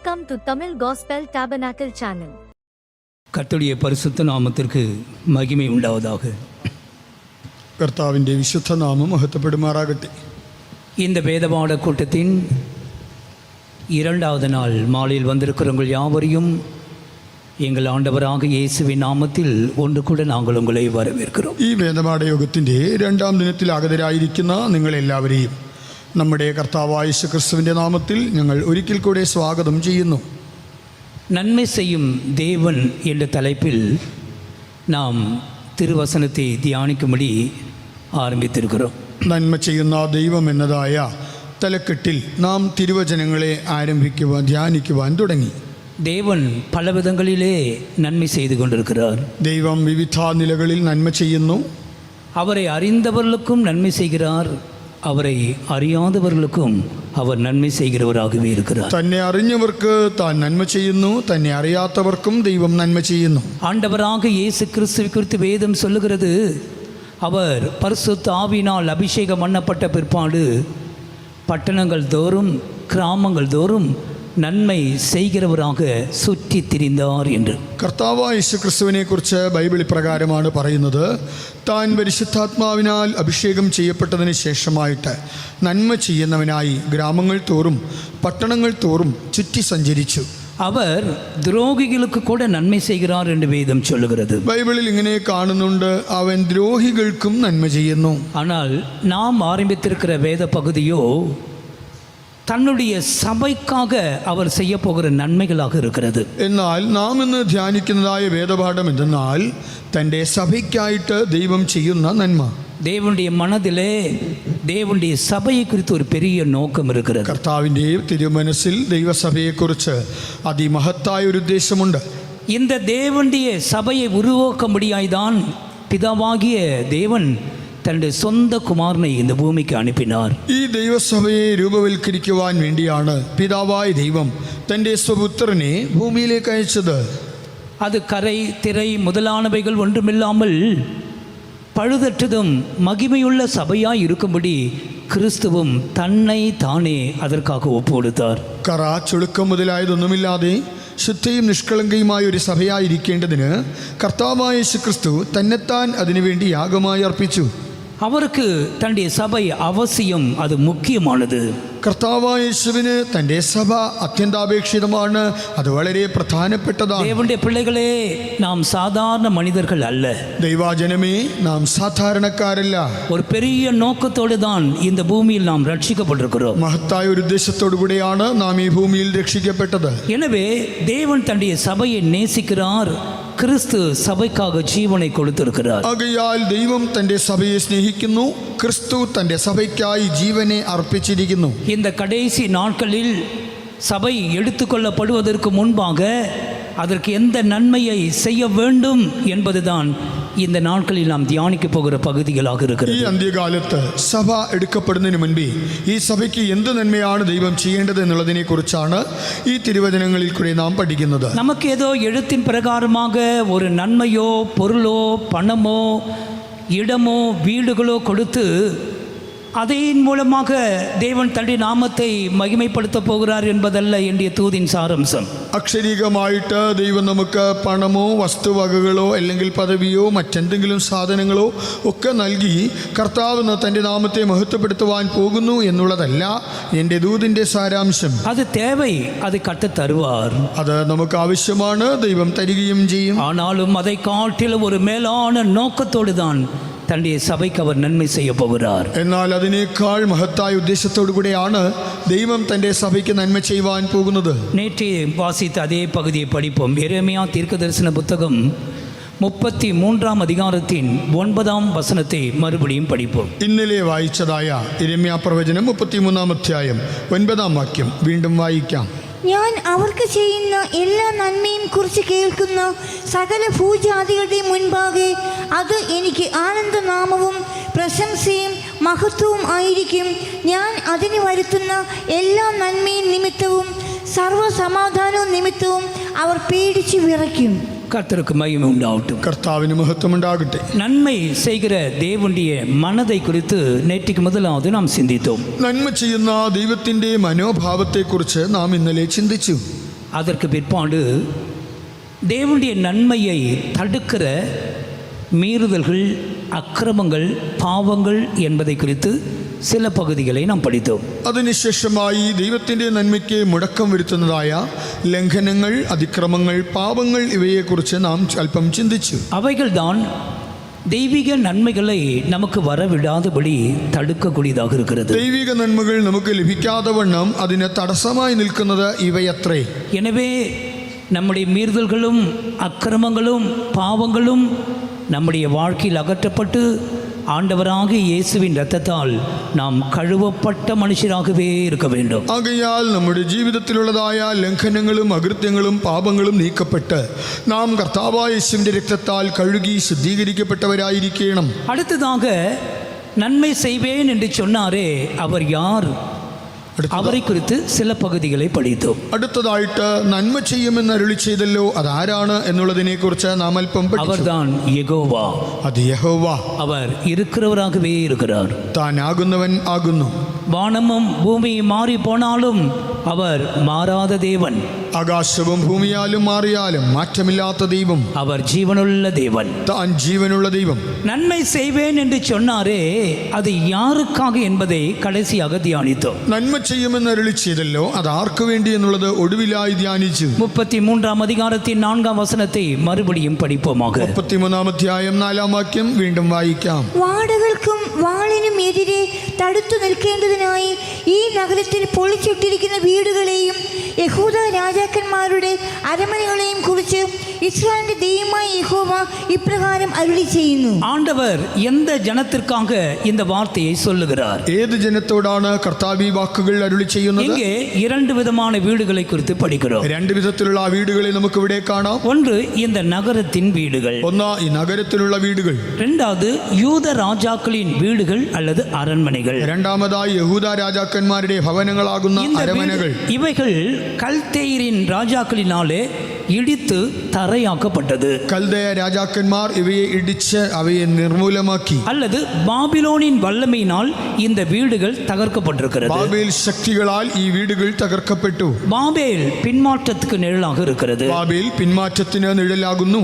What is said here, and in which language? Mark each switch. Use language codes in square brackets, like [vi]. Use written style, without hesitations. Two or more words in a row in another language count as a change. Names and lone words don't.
[en] to Tamil Gospel Tabernacle channel. [ta] கர்த்தருடைய பரிசுத்த நாமத்திற்கு மகிமை உண்டாவதாக. [ml] கர்த்தாவிൻ്റെ വിശുദ്ധ നാമം മഹത്വപ്പെടുമാറാകട്ടെ. [ta] இந்த வேதபாட கூட்டத்தின் இரண்டாவது நாள் மாலையில் வந்திருக்கிறவங்கள் யாவரையும் எங்கள் ஆண்டவராக இயேசுவின் நாமத்தில் ஒன்று கூட நாங்கள் உங்களை வரவேற்கிறோம். [ml] ഈ വേദപാഠ യോഗത്തിൻ്റെ രണ്ടാം ദിനത്തിൽ ആഗതരായിരിക്കുന്ന നിങ്ങളെല്ലാവരെയും നമ്മുടെ കർത്താവായ യേശു ക്രിസ്തുവിൻ്റെ നാമത്തിൽ ഞങ്ങൾ ഒരിക്കൽ കൂടെ സ്വാഗതം ചെയ്യുന്നു. [ta] நன்மை செய்யும் தேவன் என்ற தலைப்பில் நாம் திருவசனத்தை தியானிக்கும்படி ஆரம்பித்திருக்கிறோம். [ml] നന്മ ചെയ്യുന്ന ദൈവം എന്നതായ തലക്കെട്ടിൽ നാം തിരുവചനങ്ങളെ ധ്യാനിക്കുവാൻ തുടങ്ങി. [ta] தேவன் பல விதங்களிலே நன்மை செய்து கொண்டிருக்கிறார். [ml] ദൈവം വിവിധ നിലകളിൽ നന്മ ചെയ്യുന്നു. [ta] அவரை அறிந்தவர்களுக்கும் நன்மை செய்கிறார், அவரை அறியாதவர்களுக்கும் அவர் நன்மை செய்கிறவராகவே இருக்கிறார். [ml] തന്നെ അറിഞ്ഞവർക്ക് താൻ നന്മ ചെയ്യുന്നു, തന്നെ അറിയാത്തവർക്കും ദൈവം നന്മ ചെയ്യുന്നു. [ta] ஆண்டவராக இயேசு கிறிஸ்துவை குறித்து வேதம் சொல்லுகிறது, அவர் பரிசுத்த ஆவியினால் அபிஷேகம் பண்ணப்பட்ட பிற்பாடு பட்டணங்கள் தோறும் கிராமங்கள் தோறும் நன்மை செய்கிறவராக சுற்றி திரிந்தார் என்று. [ml] കർത്താവായ യേശു ക്രിസ്തുവിനെ കുറിച്ച് ബൈബിൾ ഇപ്രകാരമാണ് പറയുന്നത്, താൻ പരിശുദ്ധാത്മാവിനാൽ അഭിഷേകം ചെയ്യപ്പെട്ടതിന് ശേഷമായിട്ട് നന്മ ചെയ്യുന്നവനായി ഗ്രാമങ്ങൾ തോറും പട്ടണങ്ങൾ തോറും ചുറ്റി സഞ്ചരിച്ചു. [ta] அவர் துரோகிகளுக்கு கூட நன்மை செய்கிறார் என்று வேதம் சொல்லுகிறது. [ml] ബൈബിളിൽ ഇങ്ങനെ കാണുന്നുണ്ട്, അവൻ ദ്രോഹികൾക്കും നന്മ ചെയ്യുന്നു. [ta] ஆனால் நாம் ஆரம்பித்திருக்கிற வேத பகுதியோ தன்னுடைய சபைக்காக அவர் செய்ய போகிற நன்மைகளாக இருக்கிறது. [ml] എന്നാൽ നാം ഇന്ന് ധ്യാനിക്കുന്നതായ വേദപാഠം എന്തെന്നാൽ തൻ്റെ സഭയ്ക്കായിട്ട് ദൈവം ചെയ്യുന്ന നന്മ. [ta] தேவனுடைய மனதிலே தேவனுடைய சபையை குறித்து ஒரு பெரிய நோக்கம் இருக்கிறது. [ml] കർത്താവിൻ്റെ തിരുമനസ്സിൽ ദൈവസഭയെക്കുറിച്ച് അതിമഹത്തായ ഒരു ഉദ്ദേശമുണ്ട്. [ta] இந்த தேவனுடைய சபையை உருவாக்க முடியாய்தான் பிதாவாகிய தேவன் தன்னுடைய சொந்த குமாரனை இந்த பூமிக்கு அனுப்பினார். [ml] ഈ ദൈവസഭയെ രൂപവൽക്കരിക്കുവാൻ വേണ്ടിയാണ് പിതാവായ ദൈവം തൻ്റെ സ്വപുത്രനെ ഭൂമിയിലേക്ക് അയച്ചത്. [ta] அது கரை திரை முதலானவைகள் ஒன்றுமில்லாமல் பழுதற்றதும் மகிமையுள்ள சபையாய் இருக்கும்படி கிறிஸ்துவும் தன்னை தானே அதற்காக ஒப்பு கொடுத்தார். [ml] കറ ചുളുക്കം മുതലായതൊന്നുമില്ലാതെ ശുദ്ധയും നിഷ്കളങ്കയുമായ ഒരു സഭയായിരിക്കേണ്ടതിന് കർത്താവായ യേശു ക്രിസ്തു തന്നെത്താൻ അതിനുവേണ്ടി യാഗമായി അർപ്പിച്ചു. [ta] அவருக்கு தன்னுடைய சபை அவசியம், அது முக்கியமானது. [ml] കർത്താവായ യേശുവിന് തൻ്റെ സഭ അത്യന്താപേക്ഷിതമാണ്, അത് വളരെ പ്രധാനപ്പെട്ടതാണ്. [ta] தேவனுடைய பிள்ளைகளே, நாம் சாதாரண மனிதர்கள் அல்ல. [ml] ദൈവജനമേ, നാം സാധാരണക്കാരല്ല. [ta] ஒரு பெரிய நோக்கத்தோடு தான் இந்த பூமியில் நாம் ரட்சிக்கப்பட்டிருக்கிறோம். [ml] മഹത്തായ ഒരു ഉദ്ദേശത്തോടു കൂടിയാണ് നാം ഈ ഭൂമിയിൽ രക്ഷിക്കപ്പെട്ടത്. [ta] எனவே தேவன் தன்னுடைய சபையை நேசிக்கிறார், கிறிஸ்து சபைக்காக ஜீவனை கொடுத்திருக்கிறார். [ml] ആകയാൽ ദൈവം തൻ്റെ സഭയെ സ്നേഹിക്കുന്നു, ക്രിസ്തു തൻ്റെ സഭയ്ക്കായി ജീവനെ അർപ്പിച്ചിരിക്കുന്നു. [ta] இந்த கடைசி நாட்களில் சபை எடுத்துக்கொள்ளப்படுவதற்கு முன்பாக அதற்கு எந்த நன்மையை செய்ய வேண்டும் என்பதுதான் இந்த நாட்களில் நாம் தியானிக்க போகிற பகுதிகளாக இருக்கிறது. [ml] ഈ അന്ത്യകാലത്ത് സഭ എടുക്കപ്പെടുന്നതിന് മുൻപേ ഈ സഭയ്ക്ക് എന്ത് നന്മയാണ് ദൈവം ചെയ്യേണ്ടത് എന്നുള്ളതിനെ കുറിച്ചാണ് ഈ തിരുവചനങ്ങളിൽ കൂടി നാം പഠിക്കുന്നത്. [ta] நமக்கு ஏதோ எழுத்தின் பிரகாரமாக ஒரு நன்மையோ பொருளோ பணமோ இடமோ வீடுகளோ கொடுத்து அதன் மூலமாக தேவன் தன்னுடைய நாமத்தை மகிமைப்படுத்த போகிறார் என்பதல்ல என்னுடைய தூதின் சாரம்சம். [ml] അക്ഷരീകമായിട്ട് ദൈവം നമുക്ക് പണമോ വസ്തുവകകളോ അല്ലെങ്കിൽ പദവിയോ മറ്റെന്തെങ്കിലും സാധനങ്ങളോ ഒക്കെ നൽകി കർത്താവ് തൻ്റെ നാമത്തെ മഹത്വപ്പെടുത്തുവാൻ പോകുന്നു എന്നുള്ളതല്ല എൻ്റെ ദൂതിൻ്റെ സാരാംശം. [ta] அது தேவை, அது கர்த்தர் தருவார். [ml] അത് നമുക്ക് ആവശ്യമാണ്, ദൈവം തരികയും ചെയ്യും. [ta] ஆனாலும் அதை காட்டிலும் ஒரு மேலான நோக்கத்தோடு தான் தன்னுடைய சபைக்கு அவர் நன்மை செய்ய போகிறார். [ml] എന്നാൽ അതിനേക്കാൾ മഹത്തായ ഉദ്ദേശത്തോടു കൂടെയാണ് ദൈവം തൻ്റെ സഭയ്ക്ക് നന്മ ചെയ്യുവാൻ പോകുന്നത്. [ta] நேற்று வாசித்த அதே பகுதியை படிப்போம். எரேமியா தீர்க்கதரிசன புத்தகம் 33 அதிகாரத்தின் 9 வசனத்தை மறுபடியும் படிப்போம். [ml] ഇന്നലെ വായിച്ചതായ യിരെമ്യാ പ്രവചനം 33 അധ്യായം 9 വാക്യം വീണ്ടും വായിക്കാം. ഞാൻ അവർക്ക് ചെയ്യുന്ന എല്ലാ നന്മയും കുറിച്ച് കേൾക്കുന്ന സകല ഭൂജാതികളുടെയും മുൻപാകെ അത് എനിക്ക് ആനന്ദനാമവും പ്രശംസയും മഹത്വവും ആയിരിക്കും. ഞാൻ അതിന് വരുത്തുന്ന എല്ലാ നന്മയും നിമിത്തവും സർവ്വസമാധാനവും നിമിത്തവും അവർ പേടിച്ച് വിറയ്ക്കും. [ta] கர்த்தருக்கு மகிமை உண்டாகட்டும். [ml] കർത്താവിന് മഹത്വം ഉണ്ടാകട്ടെ. [ta] நன்மை செய்கிற தேவனுடைய மனதை குறித்து நேற்றுக்கு முதலாவது நாம் சிந்தித்தோம். [ml] നന്മ ചെയ്യുന്ന ദൈവത്തിൻ്റെ മനോഭാവത്തെക്കുറിച്ച് നാം ഇന്നലെ ചിന്തിച്ചു. [ta] அதற்கு பிற்பாடு தேவனுடைய நன்மையை தடுக்கிற மீறுதல்கள், அக்கிரமங்கள், பாவங்கள் என்பதை குறித்து சில பகுதிகளை நாம் படித்தோம். [ml] അതിനുശേഷമായി ദൈവത്തിൻ്റെ നന്മയ്ക്ക് മുടക്കം വരുത്തുന്നതായ ലംഘനങ്ങൾ, അതിക്രമങ്ങൾ, പാപങ്ങൾ ഇവയെക്കുറിച്ച് നാം അല്പം ചിന്തിച്ചു. [ta] அவைகள்தான் தெய்வீக நன்மைகளை நமக்கு வரவிடாதபடி தடுக்கக்கூடியதாக இருக்கிறது. [ml] ദൈവിക നന്മകൾ നമുക്ക് ലഭിക്കാതെ വണ്ണം അതിന് തടസ്സമായി നിൽക്കുന്നത് ഇവയത്രേ. [ta] எனவே நம்முடைய மீறுதல்களும் அக்கிரமங்களும் பாவங்களும் நம்முடைய வாழ்க்கையில் அகற்றப்பட்டு ஆண்டவராக இயேசுவின் இரத்தத்தால் நாம் கழுவப்பட்ட மனுஷராகவே இருக்க வேண்டும். [ml] ആകയാൽ നമ്മുടെ ജീവിതത്തിലുള്ളതായ ലംഘനങ്ങളും അകൃത്യങ്ങളും പാപങ്ങളും നീക്കപ്പെട്ട് നാം കർത്താവായ യേശുവിന്റെ രക്തത്താൽ കഴുകി ശുദ്ധീകരിക്കപ്പെട്ടവരായിരിക്കണം. [ta] அடுத்ததாக நன்மை செய்வேன் என்று சொன்னாரே அவர் யார்? அவரை குறித்து சில பகுதிகளை படித்தோம். [ml] അടുത്തതായിട്ട് നന്മ ചെയ്യുമെന്ന് അരുളി ചെയ്തല്ലോ, അതാരാണ് എന്നുള്ളതിനെ കുറിച്ച് നാം അല്പം പഠിച്ചു. [ta] அவர்தான் யெகோவா. [ml] അത് യഹോവ. [ta] அவர் இருக்கிறவராகவே இருக்கிறார். [ml] താൻ ആകുന്നവൻ ആകുന്നു. [ta] வானமும் பூமியும் மாறி போனாலும் அவர் மாறாத தேவன். [ml] ആകാശവും ഭൂമിയാലും മാറിയാലും മാറ്റമില്ലാത്ത ദൈവം. [ta] அவர் ஜீவனுள்ள தேவன். [ml] താൻ ജീവനുള്ള ദൈവം. [ta] நன்மை செய்வேன் என்று சொன்னாரே அது யாருக்காக என்பதை கடைசியாக தியானித்தோம். [ml] നന്മ ചെയ്യുമെന്ന് അരുളി ചെയ്തല്ലോ, അത് ആർക്കു വേണ്ടി എന്നുള്ളത് ഒടുവിലായി ധ്യാനിച്ചു. [ta] 33 அதிகாரத்தின் 4 வசனத்தை மறுபடியும் படிப்போமாக. [ml] 33 അധ്യായം 4 വാക്യം വീണ്ടും വായിക്കാം. വാടകൾക്കും വാളിനും എതിരെ തടുത്തു നിൽക്കേണ്ടതിനായി ഈ നഗരത്തിൽ പൊളിച്ചിട്ടിരിക്കുന്ന വീടുകളെയും യഹൂദ രാജാക്കന്മാരുടെ അരമനകളെയും കുറിച്ച് ഇസ്രായേലിന്റെ ദൈവമായ യഹോവ ഇപ്രകാരം അരുളി ചെയ്യുന്നു. [ta] ஆண்டவர் எந்த ஜனத்திற்காக இந்த வார்த்தையை சொல்லுகிறார்? [ml] ഏത് ജനത്തോടാണ് കർത്താവ് ഈ വാക്കുകൾ അരുളി ചെയ്യുന്നത്? [ta] இங்கே 2 விதமான வீடுகளை குறித்து படிக்கிறோம். [ml] രണ്ട് വിധത്തിലുള്ള ആ വീടുകളെ നമുക്ക് ഇവിടെ കാണാം. [ta] ஒன்று இந்த நகரத்தின் வீடுகள், [ml] ഒന്ന് ഈ നഗരത്തിലുള്ള വീടുകൾ. [ta] இரண்டாவது யூத ராஜாக்களின் வீடுகள் அல்லது அரண்மனைகள். [ml] രണ്ടാമതായി യഹൂദ രാജാക്കന്മാരുടെ ഭവനങ്ങളാകുന്ന [ta] இந்த [ml] അരമനകൾ. [ta] இவைகள் கல்தேயரின் ராஜாக்களினாலே இடித்து தரையாக்கப்பட்டது. [ml] കൽദയ രാജാക്കന്മാർ ഇവയെ ഇടിച്ച് അവയെ നിർമൂലമാക്കി. [ta] அல்லது பாபிலோனின் வல்லமையினால் இந்த வீடுகள் தகர்க்கப்பட்டிருக்கிறது. [ml] ബാബേൽ ശക്തികളാൽ ഈ വീടുകൾ തകർക്കപ്പെട്ടു. [ta] பாபேல் பின்மாற்றத்துக்கு நிழலாக இருக்கிறது. [ml] ബാബേൽ പിന്മാറ്റത്തിന് നിഴലാകുന്നു.